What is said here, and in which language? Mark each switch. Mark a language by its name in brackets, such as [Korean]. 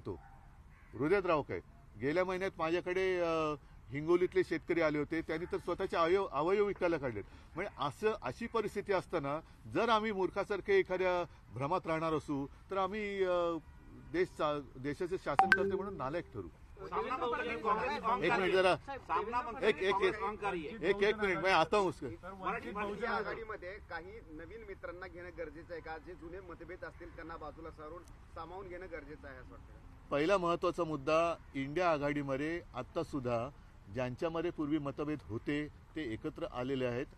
[Marathi] तो हृदयद्रावक आहे. गेल्या महिन्यात माझ्याकडे हिंगोलीतले शेतकरी आले होते, त्यांनी तर स्वतःचे अवयव विकायला काढलेत. म्हणजे अशी परिस्थिती असताना जर आम्ही मूर्खासारखे एखाद्या भ्रमात राहणार असू तर आम्ही देशाचे शासन करते म्हणून नालायक ठरू. [Hindi] एक मिनिट जरा एक मिनिट मैं आता हूँ उसके [Marathi] वंचित आघाडीमध्ये काही नवीन मित्रांना घेणं गरजेचं आहे का? जे जुने मतभेद असतील त्यांना बाजूला सारून सामावून घेणं गरजेचं आहे असं वाटतं? पहिला महत्वाचा मुद्दा, इंडिया आघाडीमध्ये आता सुद्धा ज्यांच्यामध्ये पूर्वी मतभेद होते ते एकत्र आलेले आहेत.